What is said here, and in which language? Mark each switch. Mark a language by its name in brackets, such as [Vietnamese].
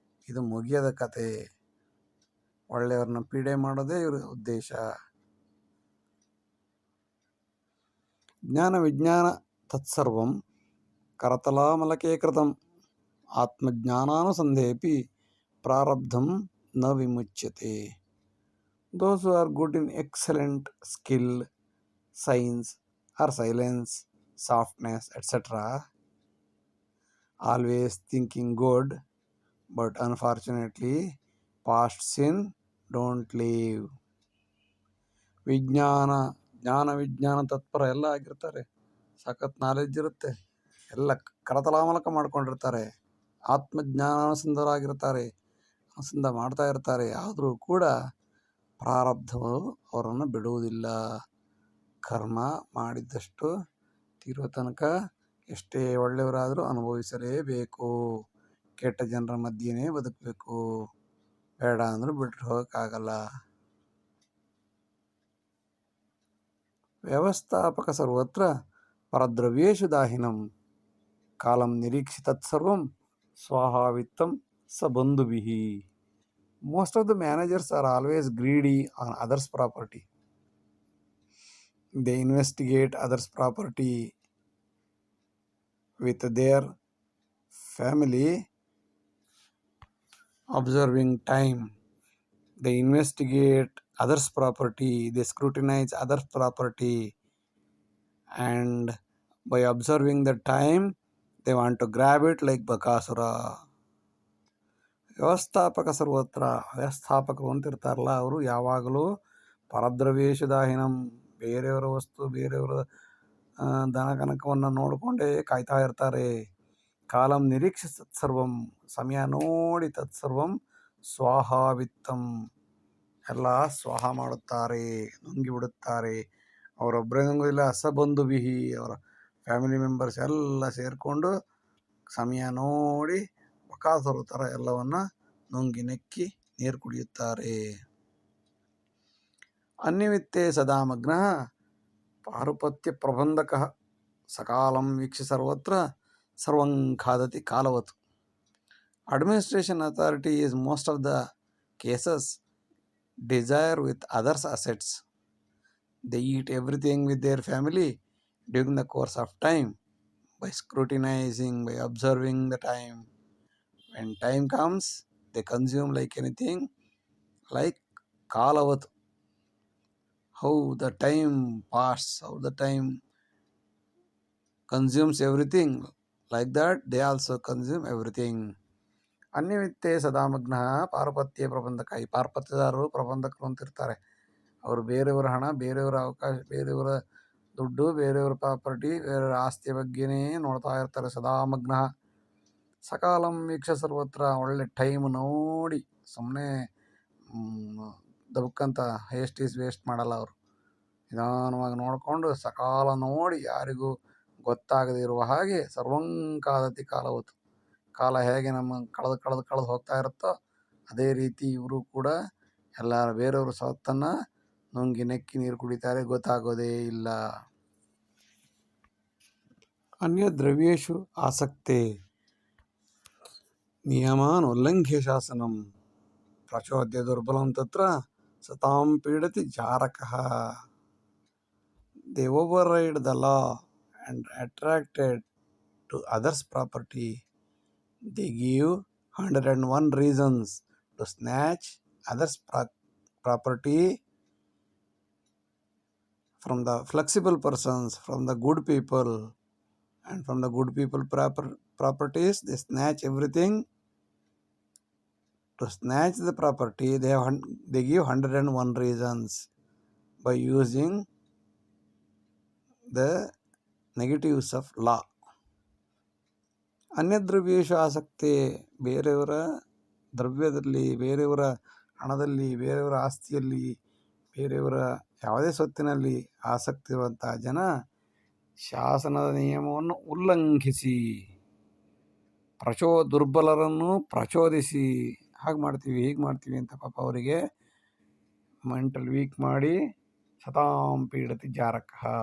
[Kannada] ಇದು ಮುಗಿಯದ ಕತೆ. ಒಳ್ಳೆಯವ್ರನ್ನ ಪೀಡೆ ಮಾಡೋದೇ ಇವ್ರ ಉದ್ದೇಶ. [Sanskrit] ಜ್ಞಾನ ವಿಜ್ಞಾನ ತತ್ಸರ್ವಂ ಕರತಲಾಮಲಕೆ ಕೃತಂ, ಆತ್ಮಜ್ಞಾನಾನುಸಂಧೇಪಿ ಪ್ರಾರಬ್ಧಂ ನ ವಿಮುಚ್ಯತೆ. [English] Those who are good in excellent skill, science or silence, softness, etc., always thinking good, but unfortunately past sin don't leave. [Sanskrit] ಜ್ಞಾನ ವಿಜ್ಞಾನ ತತ್ಪರ [Kannada] ಎಲ್ಲ ಆಗಿರ್ತಾರೆ, ಸಖತ್ ನಾಲೆಡ್ಜ್ ಇರುತ್ತೆ, ಎಲ್ಲ ಕರತಲಾಮಲಕ ಮಾಡ್ಕೊಂಡಿರ್ತಾರೆ, ಆತ್ಮಜ್ಞಾನಾನುಸಂಧರಾಗಿರ್ತಾರೆ, ಅನುಸಂಧ ಮಾಡ್ತಾ ಇರ್ತಾರೆ. ಆದರೂ ಕೂಡ ಪ್ರಾರಬ್ಧವು ಅವರನ್ನು ಬಿಡುವುದಿಲ್ಲ. ಕರ್ಮ ಮಾಡಿದ್ದಷ್ಟು ತೀರೋ ತನಕ ಎಷ್ಟೇ ಒಳ್ಳೆಯವರಾದರೂ ಅನುಭವಿಸಲೇಬೇಕು. ಕೆಟ್ಟ ಜನರ ಮಧ್ಯೆನೇ ಬದುಕಬೇಕು, ಬೇಡ ಅಂದ್ರೆ ಬಿಟ್ಟು ಹೋಗೋಕ್ಕಾಗಲ್ಲ. [Sanskrit] ವ್ಯವಸ್ಥಾಪಕ ಸರ್ವತ್ರ ಪರದ್ರವ್ಯೇಶು ದಾಹಿನಂ ಕಾಲಂ ನಿರೀಕ್ಷಿ ತತ್ಸರ್ವಂ ಸ್ವಾಹಾವಿತ್ತಂ ಸ ಬಂಧುಭಿಃ. [English] Most of the managers are always greedy on others' property. They investigate others' property with their family, observing time. They investigate others' property, they scrutinize others' property, and by observing the time, they want to grab it like Bakasura. [Sanskrit] ವ್ಯವಸ್ಥಾಪಕ ಸರ್ವತ್ರ, [Kannada] ವ್ಯವಸ್ಥಾಪಕರು ಅಂತಿರ್ತಾರಲ್ಲ, ಅವರು ಯಾವಾಗಲೂ [Sanskrit] ಪರದ್ರವ್ಯೇಶದಾಹಿನಂ, [Kannada] ಬೇರೆಯವರ ವಸ್ತು ಬೇರೆಯವರ ದನ ಕನಕವನ್ನು ನೋಡಿಕೊಂಡೇ ಕಾಯ್ತಾ ಇರ್ತಾರೆ. [Sanskrit] ಕಾಲಂ ನಿರೀಕ್ಷೆ ತತ್ಸರ್ವಂ, [Kannada] ಸಮಯ ನೋಡಿ [Sanskrit] ತತ್ಸರ್ವಂ ಸ್ವಾಹಾವಿತ್ತಂ, [Kannada] ಎಲ್ಲ ಸ್ವಾಹ ಮಾಡುತ್ತಾರೆ, ನುಂಗಿಬಿಡುತ್ತಾರೆ. ಅವರೊಬ್ಬರೇ ನುಂಗೋದಿಲ್ಲ, [Sanskrit] ಸಬಂಧುಭಿಹಿ, [Kannada] ಅವರ [English] family members [Kannada] ಎಲ್ಲ ಸೇರಿಕೊಂಡು ಸಮಯ ನೋಡಿ ಬಕಾಸುರ ಥರ ಎಲ್ಲವನ್ನ ನುಂಗಿ ನೆಕ್ಕಿ ನೀರು ಕುಡಿಯುತ್ತಾರೆ. [Sanskrit] ಅನ್ಯವಿತ್ತೇ ಸದಾ ಮಗ್ನಃ ಪಾರುಪತ್ಯ ಪ್ರಬಂಧಕಃ ಸಕಾಲಂ ವೀಕ್ಷ ಸರ್ವತ್ರ ಸರ್ವಂ ಖಾದತಿ ಕಾಲವತ್. [English] Administration authority is most of the cases desire with others' assets. They eat everything with their family during the course of time by scrutinizing, by observing the time. When time comes, they consume like anything, like Kalavat. How the time passes, how the time consumes everything, like that they also consume everything. [Sanskrit] ಅನ್ಯವಿತ್ತೇ ಸದಾಮಗ್ನಃ ಪಾರಪತ್ಯ ಪ್ರಬಂಧಕ. [Kannada] ಈ ಪಾರ್ಪತ್ಯದಾರರು ಪ್ರಬಂಧಕರು ಅಂತಿರ್ತಾರೆ. ಅವರು ಬೇರೆಯವರ ಹಣ, ಬೇರೆಯವರ ಅವಕಾಶ, ಬೇರೆಯವರ ದುಡ್ಡು, ಬೇರೆಯವರ ಪ್ರಾಪರ್ಟಿ, ಬೇರೆಯವರ ಆಸ್ತಿಯ ಬಗ್ಗೆನೇ ನೋಡ್ತಾ ಇರ್ತಾರೆ. [Sanskrit] ಸದಾಮಗ್ನಃ ಸಕಾಲಂ ವೀಕ್ಷ ಸರ್ವತ್ರ, [Kannada] ಒಳ್ಳೆ ಟೈಮ್ ನೋಡಿ, ಸುಮ್ಮನೆ ದಬಕ್ಕಂತ ವೇಸ್ಟ್ ಮಾಡಲ್ಲ ಅವರು. ನಿಧಾನವಾಗಿ ನೋಡಿಕೊಂಡು ಸಕಾಲ ನೋಡಿ, ಯಾರಿಗೂ ಗೊತ್ತಾಗದೇ ಇರುವ ಹಾಗೆ [Sanskrit] ಸರ್ವಂಕಾದತಿ ಕಾಲವತ್ತು, [Kannada] ಕಾಲ ಹೇಗೆ ನಮ್ಮ ಕಳೆದು ಹೋಗ್ತಾ ಇರುತ್ತೋ ಅದೇ ರೀತಿ ಇವರು ಕೂಡ ಎಲ್ಲ ಬೇರೆಯವರು ಸವತ್ತನ್ನು ನುಂಗಿ ನೆಕ್ಕಿ ನೀರು ಕುಡಿತಾರೆ, ಗೊತ್ತಾಗೋದೇ ಇಲ್ಲ. [Sanskrit] ಅನ್ಯ ದ್ರವ್ಯೇಶು ಆಸಕ್ತೆ ನಿಯಮಾನ್ ಉಲ್ಲಂಘ್ಯ ಶಾಸನಂ ಪ್ರಚೋದ್ಯ ದುರ್ಬಲಂ ತತ್ರ ಸತಾಂ ಪೀಡತಿ ಜಾರಕಃ. [English] They override the law and attracted to others' property. They give 101 reasons to snatch others' property from the flexible persons, from the good people, and from the good people properties they snatch everything. To snatch the property, they give 101 reasons by using the negatives of law. [Sanskrit] ಅನ್ಯದ್ರವ್ಯೇಶು ಆಸಕ್ತಿ, [Kannada] ಬೇರೆಯವರ ದ್ರವ್ಯದಲ್ಲಿ, ಬೇರೆಯವರ ಹಣದಲ್ಲಿ, ಬೇರೆಯವರ ಆಸ್ತಿಯಲ್ಲಿ, ಬೇರೆಯವರ ಯಾವುದೇ ಸ್ವತ್ತಿನಲ್ಲಿ ಆಸಕ್ತಿ ಇರುವಂತಹ ಜನ ಶಾಸನದ ನಿಯಮವನ್ನು ಉಲ್ಲಂಘಿಸಿ ದುರ್ಬಲರನ್ನು ಪ್ರಚೋದಿಸಿ, ಹಾಗೆ ಮಾಡ್ತೀವಿ ಹೀಗೆ ಮಾಡ್ತೀವಿ ಅಂತ ಪಾಪ ಅವರಿಗೆ [English] mental weak [Kannada] ಮಾಡಿ [Sanskrit] ಸತಾಂ ಪೀಡತಿ ಜಾರಕಃ.